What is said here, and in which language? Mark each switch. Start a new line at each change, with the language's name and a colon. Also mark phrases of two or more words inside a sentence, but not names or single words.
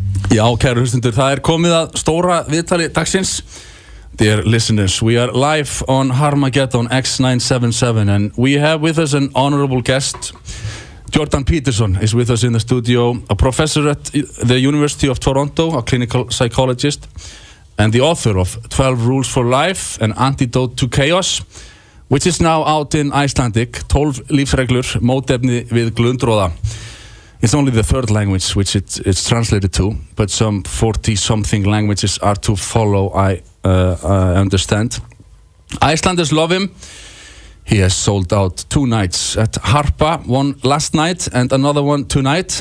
Icelandic: Já, kæru hlustundur, það komið að stóra viðtali dagsins.
English: Dear listeners, we are live on Harmageddon X977 and we have with us an honorable guest. Jordan Peterson is with us in the studio, a professor at the University of Toronto, a clinical psychologist, and the author of 12 Rules for Life, an Antidote to Chaos, which is now out in Icelandic, 12 lífsreglur, mótefni við glundroða. It's only the third language which it's translated to, but some 40-something languages are to follow, I understand. Icelanders love him. He has sold out 2 nights at Harpa, one last night and another one tonight.